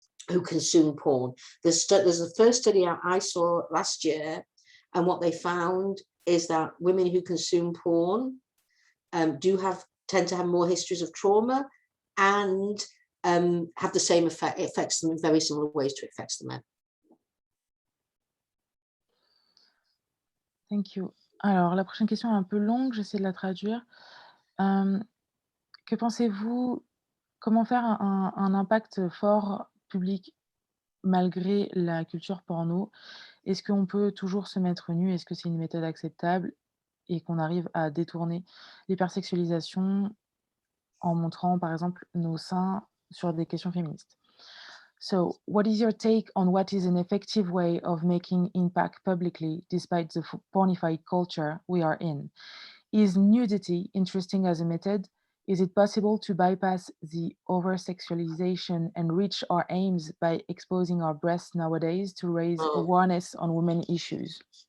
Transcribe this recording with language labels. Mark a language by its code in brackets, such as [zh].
[en] who consume porn. There's the first study out I saw last year, and what they found is that women who consume porn tend to have more histories of trauma and have the same effect. It affects them in very similar ways to it affects the men. Thank you. [fr] Alors, la prochaine question est un peu longue, j'essaie de la traduire. Que pensez-vous, comment faire un impact fort public malgré la culture porno? Est-ce qu'on peut toujours se mettre nu? Est-ce que c'est une méthode acceptable et qu'on arrive à détourner l'hypersexualisation en montrant, par exemple, nos seins sur des questions féministes? [en] So, what is your take on what is an effective way of making impact publicly despite the pornified culture we are in? Is nudity interesting as a method? Is it possible to bypass the over-sexualization and reach our aims by exposing our breasts nowadays to raise awareness on women issues?